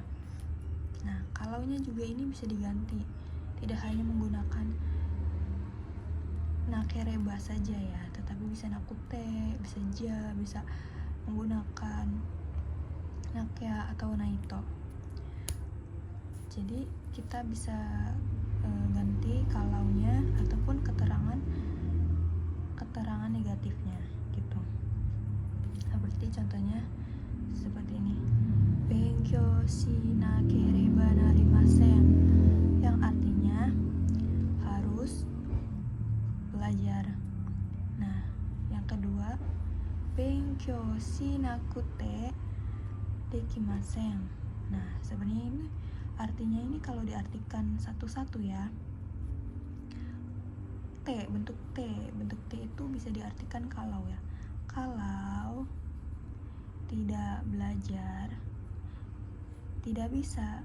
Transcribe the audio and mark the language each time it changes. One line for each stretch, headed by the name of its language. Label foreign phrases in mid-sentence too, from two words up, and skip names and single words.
Indonesian: Nah, kalaunya juga ini bisa diganti, tidak hanya menggunakan nakereba saja ya, tetapi bisa nakute, bisa ja, bisa menggunakan nakya atau naito. Jadi kita bisa ganti kalaunya ataupun keterangan negatifnya gitu. Seperti contohnya seperti ini,
Japanese: 勉強しなければなりません,
Indonesian: yang artinya harus belajar. Nah, yang kedua,
Japanese: 勉強しなくてできません.
Indonesian: Nah, sebenarnya ini artinya ini kalau diartikan satu-satu ya, bentuk T itu bisa diartikan kalau ya, kalau tidak belajar tidak bisa.